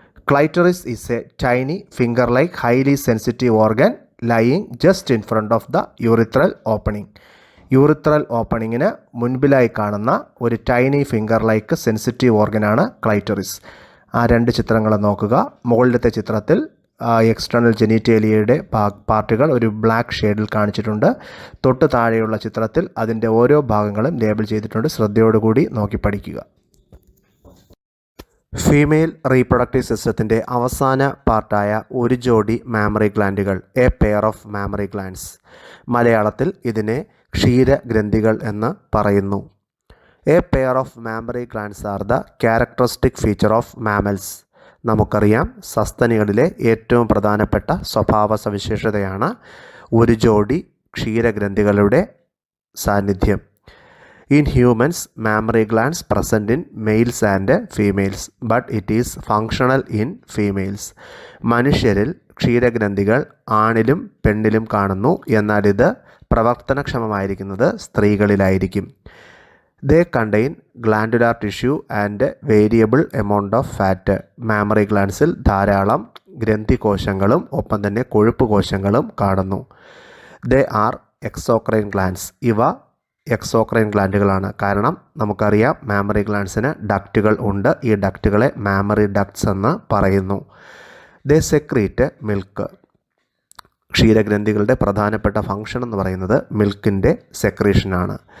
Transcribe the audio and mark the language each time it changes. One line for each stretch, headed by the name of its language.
English: Clitoris is a tiny finger-like highly sensitive organ lying just in front of the urethral opening.
Malayalam: Urethral ഓപ്പണിങ്ങിന് മുൻപിലായി കാണുന്ന ഒരു
English: tiny finger like sensitive
Malayalam: ഓർഗനാണ് clitoris. ആ 2 ചിത്രങ്ങൾ നോക്കുക. മുകളിലത്തെ ചിത്രത്തിൽ external ജെനിറ്റേലിയയുടെ പാർട്ടുകൾ ഒരു ബ്ലാക്ക് ഷെയ്ഡിൽ കാണിച്ചിട്ടുണ്ട്. തൊട്ട് താഴെയുള്ള ചിത്രത്തിൽ അതിൻ്റെ ഓരോ ഭാഗങ്ങളും ലേബിൾ ചെയ്തിട്ടുണ്ട്. ശ്രദ്ധയോടുകൂടി നോക്കി പഠിക്കുക. ഫീമെയിൽ റീപ്രൊഡക്റ്റീവ് സിസ്റ്റത്തിൻ്റെ അവസാന പാർട്ടായ ഒരു ജോഡി mammary ഗ്ലാൻഡുകൾ,
English: A pair of mammary glands.
Malayalam: മലയാളത്തിൽ ഇതിനെ ക്ഷീരഗ്രന്ഥികൾ എന്ന് പറയുന്നു.
English: A pair of mammary glands are the characteristic feature of mammals.
Malayalam: നമുക്കറിയാം, സസ്തനികളിലെ ഏറ്റവും പ്രധാനപ്പെട്ട സ്വഭാവ സവിശേഷതയാണ് ഒരു ജോഡി ക്ഷീരഗ്രന്ഥികളുടെ സാന്നിധ്യം.
English: In humans, mammary glands present in males and females, but it is functional in females.
Malayalam: മനുഷ്യരിൽ ക്ഷീരഗ്രന്ഥികൾ ആണിലും പെണ്ണിലും കാണുന്നു, എന്നാൽ ഇത് പ്രവർത്തനക്ഷമമായിരിക്കുന്നത് സ്ത്രീകളിലായിരിക്കും.
English: They contain glandular tissue and variable amount of fat.
Malayalam: Mammary ഗ്ലാൻഡ്സിൽ ധാരാളം ഗ്രന്ഥികോശങ്ങളും ഒപ്പം തന്നെ കൊഴുപ്പ് കോശങ്ങളും കാണുന്നു.
English: They are exocrine glands.
Malayalam: ഇവ എക്സോക്രൈൻ ഗ്ലാൻഡുകളാണ്. കാരണം നമുക്കറിയാം, മാമറി ഗ്ലാൻഡ്സിന് ഡക്റ്റുകൾ ഉണ്ട്. ഈ ഡക്റ്റുകളെ മാമറി ഡക്ട്സ് എന്ന് പറയുന്നു.
English: They secrete milk.
Malayalam: ക്ഷീരഗ്രന്ഥികളുടെ പ്രധാനപ്പെട്ട ഫംഗ്ഷൻ എന്ന് പറയുന്നത് മിൽക്കിൻ്റെ സെക്രീഷനാണ്.